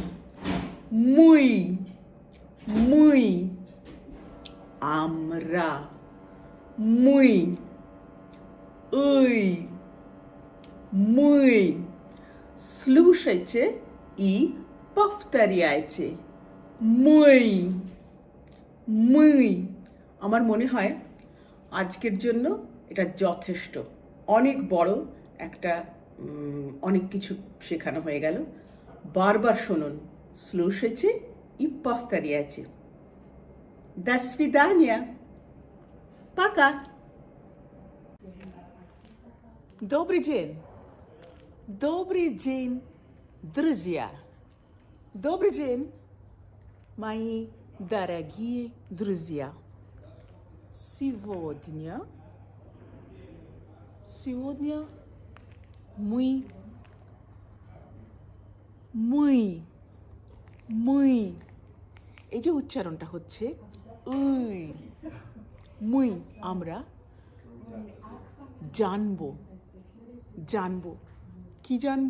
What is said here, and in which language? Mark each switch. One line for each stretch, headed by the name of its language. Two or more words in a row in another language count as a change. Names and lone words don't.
Russian: Мы. Амра. Мы. Мы. Слушайте и повторяйте. Мы.
Bangla: আমার মনে হয় আজকের জন্য এটা যথেষ্ট। অনেক বড় একটা অনেক কিছু শেখানো হয়ে গেল। বারবার শুনুন।
Russian: Слушайте и повторяйте. До свидания. Пока. Добрый день. Добрый день, друзья. Добрый день, мои дорогие друзья. Сегодня мы
Bangla: এই যে উচ্চারণটা হচ্ছে মুই, আমরা জানবো। কি জানবো?